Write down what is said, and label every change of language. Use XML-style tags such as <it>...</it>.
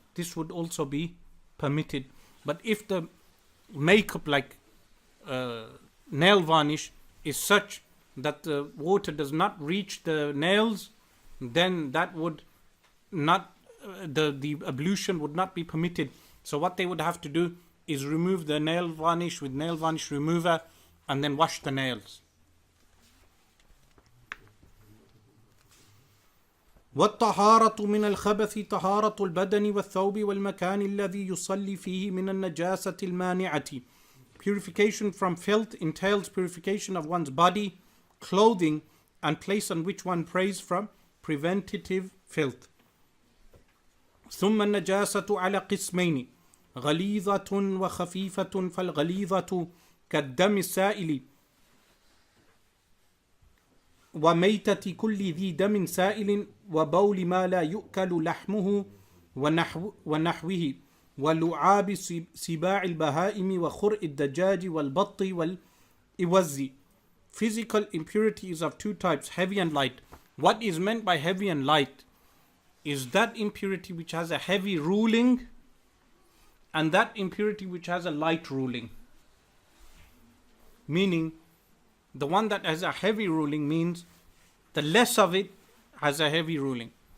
<en>This would also be permitted. But if the makeup, like nail varnish, is such that the water does not reach the nails, then that would not, the ablution would not be permitted. So what they would have to do is remove the nail varnish with nail varnish remover and then wash the nails.</en> <ar>والطهارة من الخبث طهارة البدن والثوب والمكان الذي يصلي فيه من النجاسة المانعة.</ar> <en>Purification from filth entails purification of one's body, clothing, and place on which one prays from preventative filth.</en> <ar>ثم النجاسة على قسمين غليظة وخفيفة. فالغليظة كالدم السائل وميتة كل ذي دم سائل وبول ما لا يؤكل لحمه ونحوه ولعاب سباع البهائم وخرء الدجاج والبط والإوز.</ar> <en>Physical impurity is of two types, heavy and light. What is meant by heavy and light is that impurity which has a heavy ruling and that impurity which has a light ruling. Meaning, the one that has a heavy ruling means the less of it has a heavy ruling.</en>